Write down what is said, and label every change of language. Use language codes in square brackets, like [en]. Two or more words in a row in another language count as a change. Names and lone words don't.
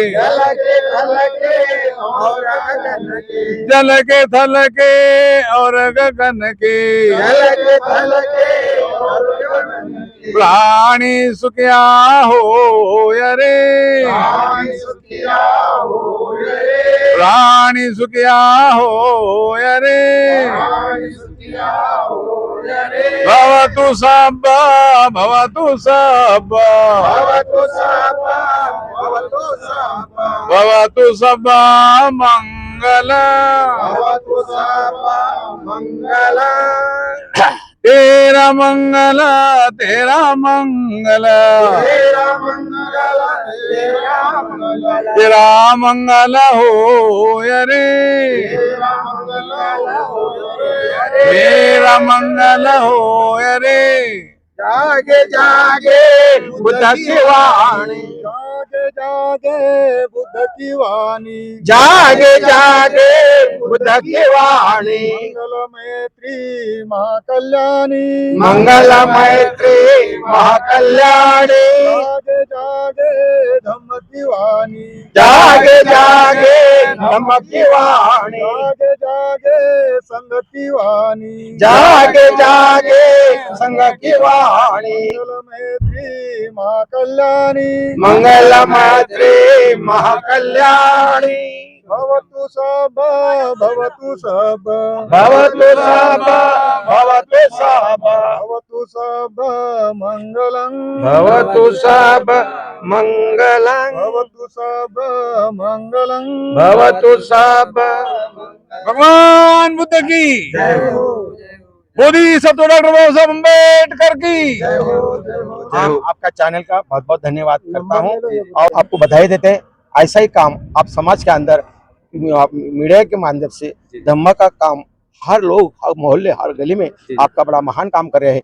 [hi] जल के थल के और गगन के, प्राणी सुखिया हो रे, प्राणी सुखिया हो रे, [pi] भवतु सब, भवतु सब, भवतु सब मंगल, [hi] तेरा मंगल तेरा मंगल, तेरा मंगल हो रे, तेरा मंगल हो रे, जागे जागे बुद्ध की वाणी, जागे जागे बुद्ध की वाणी, जागे जागे बुद्ध की वाणी, मंगल मैत्री महाकल्याणी, मंगल मैत्री महाकल्याणी, जागे जागे धम्म की वाणी, जागे जागे धम्म की वाणी, जागे जागे संघ की वाणी, जागे जागे संघ की वाणी, मंगल मैत्री महाकल्याणी, मंगल मैत्री महाकल्याणी, [pi] भवतु सब, भवतु सब, भवतु सब, भवतु सब, भवतु सब मंगलं, भवतु सब मंगलं, भवतु सब मंगलं, भवतु सब। [hi] भगवान बुद्ध की। मोदी सब तो डॉक्टर बाबा साहब अम्बेडकर की। हम आपका चैनल का बहुत बहुत धन्यवाद करता हूँ और आपको बधाई देते हैं। ऐसा ही काम आप समाज के अंदर मीडिया के माध्यम से धम्मा का काम हर लोग, हर मोहल्ले, हर गली में आपका बड़ा महान काम कर रहे हैं।